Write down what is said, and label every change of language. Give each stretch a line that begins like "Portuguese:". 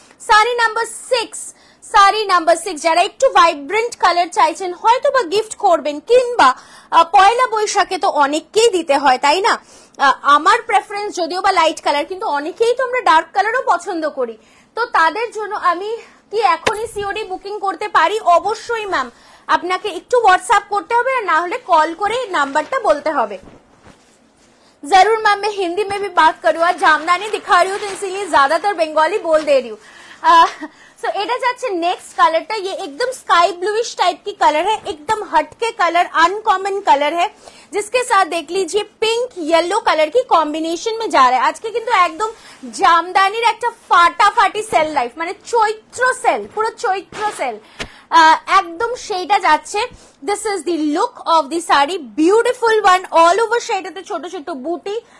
Bangla: Sari number 6, sari number 6, যারা একটু vibrant colour চাইছেন, হয়তো বা গিফট করবেন, কিংবা পয়লা বৈশাখে তো অনেককেই দিতে হয় তাই না। আমার প্রেফারেন্স যদিও বা লাইট কালার, কিন্তু অনেকেই তো আমরা ডার্ক কালারও পছন্দ করি। তো তাদের জন্য আমি কি এখনই সিওডি বুকিং করতে পারি? অবশ্যই ম্যাম, আপনাকে একটু হোয়াটসঅ্যাপ করতে হবে, আর না হলে কল করে নাম্বারটা বলতে হবে।
Hindi: जरूर मैम, मैं हिंदी में भी बात करूँ, आज जामदानी दिखा रही हूँ तो इसीलिए ज्यादातर बंगाली बोल दे रही हूँ। सो
Bangla: এটা যাচ্ছে নেক্সট কালারটা,
Hindi: ये एकदम स्काई ब्लूइश टाइप की कलर है, एकदम हटके कलर, अनकॉमन कलर है, जिसके साथ देख लीजिए पिंक येलो कलर की कॉम्बिनेशन में जा रहा है।
Bangla: আজকে কিন্তু একদম জামদানির একটা ফাটাফাটি সেল লাইফ, মানে চৈত্র সেল, পুরো চৈত্র সেল একদম সেইটা যাচ্ছে।
English: this is the look of the sari, beautiful one, all over
Bangla: সেটাতে ছোট ছোট বুটি।